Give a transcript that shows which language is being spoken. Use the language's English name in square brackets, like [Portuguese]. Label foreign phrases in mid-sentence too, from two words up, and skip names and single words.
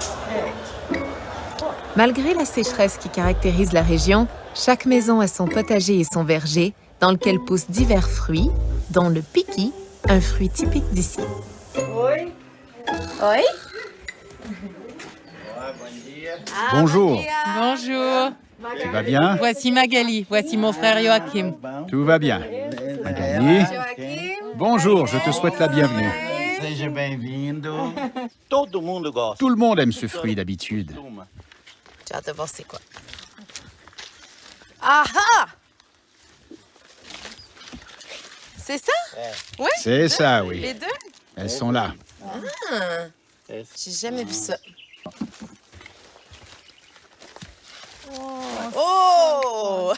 [French] Malgré la sécheresse qui caractérise la région, chaque maison a son potager et son verger, dans lequel poussent divers fruits, dont le piqui, un fruit typique d'ici. Oui. Bonjour. Bonjour. Tu vas bien? Voici Magali, voici mon frère Joachim. Tout va bien. Magali. Bonjour, je te souhaite la bienvenue. [Portuguese] Seja bem-vindo. Todo mundo gosta. [French] Tout le monde aime ce fruit d'habitude. J'ai hâte de voir c'est quoi. Ah ah! C'est ça? Oui? C'est ça, oui. Les deux? Elles sont là. Ah, j'ai jamais vu ça. Oh!